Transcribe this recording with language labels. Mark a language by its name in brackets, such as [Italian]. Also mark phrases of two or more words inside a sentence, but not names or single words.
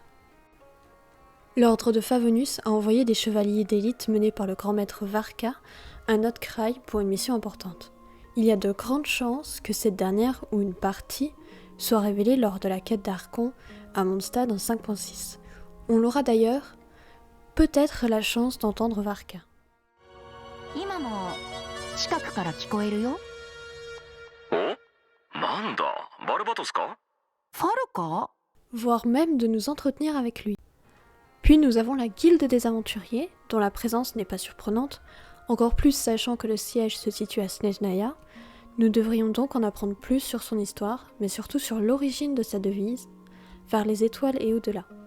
[French] L'ordre de Favonius a envoyé des chevaliers d'élite menés par le grand maître Varka à Notcraï pour une mission importante. Il y a de grandes chances que cette dernière ou une partie soit révélée lors de la quête d'Archon à Mondstadt en 5.6. On aura d'ailleurs peut-être la chance d'entendre Varka. [Japanese] 今も近くから聞こえるよ。お、なんだ、バルバトスか？ファルか？ [French] Voire même de nous entretenir avec lui. Puis nous avons la guilde des aventuriers, dont la présence n'est pas surprenante, encore plus sachant que le siège se situe à Snezhnaya. Nous devrions donc en apprendre plus sur son histoire, mais surtout sur l'origine de sa devise, vers les étoiles et au-delà.